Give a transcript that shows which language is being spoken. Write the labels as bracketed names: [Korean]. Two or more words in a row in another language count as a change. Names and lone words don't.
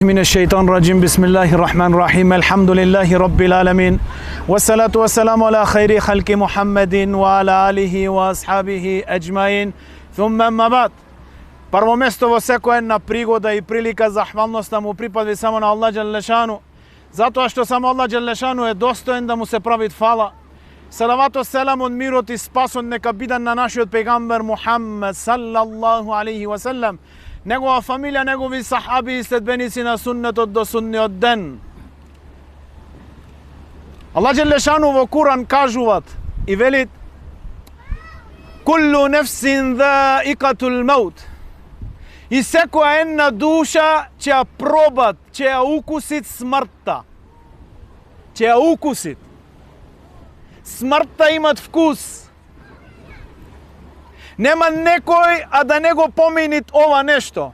[Arabic] من الشيطان الرجيم بسم الله الرحمن الرحيم الحمد لله رب العالمين والصلاة والسلام على خير خلق محمد وعلى آله وأصحابه أجمعين ثم أما بعد. [Macedonian] Прво место во секоја една пригода и прилика захвалноста му припади само на Аллах Джелешану, затоа што само Аллах Джелешану е достоен да му се прави фала. Салавато селамон, мирот и спасот нека бидат на нашиот пегамбер Мухаммед [Arabic] صلى الله عليه وسلم, [Macedonian] негова фамилија, негови сахаби и следбеници на суннетот до судниот ден. Аллах Джелешану во Куран кажуваат и велит: [Arabic] كل نفس ذائقة الموت. [Macedonian] И секоја една душа ќе ја пробат, ќе ја укусит смртта. Ќе ја укусит. Смртта имат вкус. Нема некој а да не го поминит ова нешто.